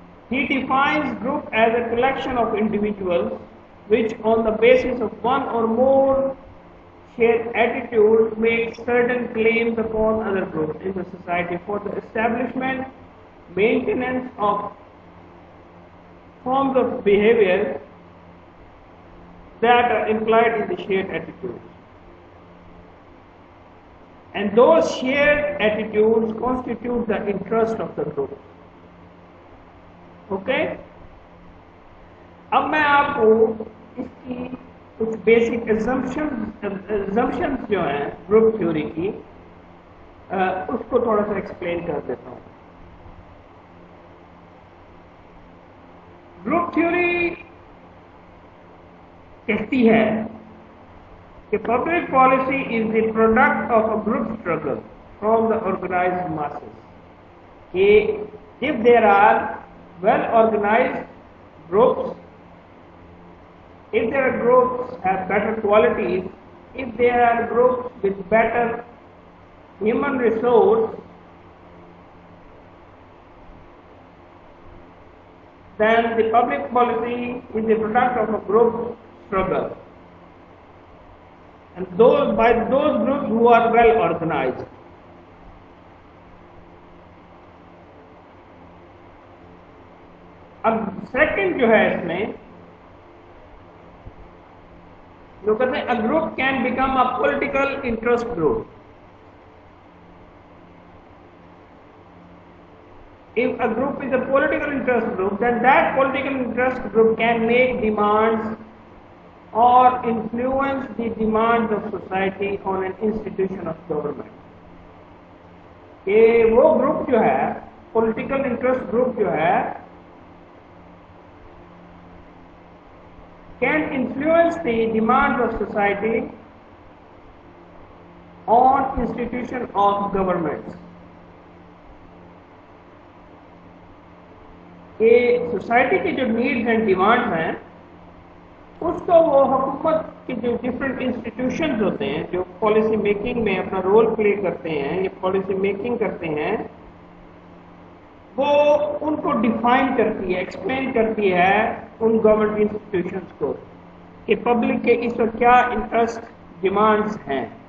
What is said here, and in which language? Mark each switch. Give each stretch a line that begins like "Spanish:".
English: He defines group as a collection of individuals which, on the basis of one or more shared attitudes, make certain claims upon other groups in the society for the establishment, maintenance of forms of behavior that are implied in the shared attitudes. And those shared attitudes constitute the interest of the group.
Hindi: Okay अब मैं आपको इसकी कुछ basic assumptions जो हैं group theory की उसको थोड़ा सा एक्सप्लेन कर देता हूँ।
English: group theory
Hindi: कहती है कि
English: Public policy is the product of a group struggle from the organised masses, कि if there are well organized groups, if there are groups have better qualities, if there are groups with better human resource, then the public policy is the product of a group struggle, and by those groups who are well organized.
Hindi: अब second जो है इसमें जो कहते हैं
English: A group can become a political interest group. If a group is a political interest group, then that political interest group can make demands or influence the demands of society on an institution of government.
Hindi: कि वो group जो है
English: Political interest group जो है can influence the demands of society on institution of governments.
Hindi: ये society की जो needs and demands हैं उसको वो हुकूमत के जो डिफरेंट इंस्टीट्यूशंस होते हैं जो पॉलिसी मेकिंग में अपना रोल प्ले करते हैं, ये पॉलिसी मेकिंग करते हैं, वो उनको डिफाइन करती है, एक्सप्लेन करती है उन गवर्नमेंट इंस्टीट्यूशंस को कि पब्लिक के इस वक्त क्या इंटरेस्ट डिमांड्स हैं।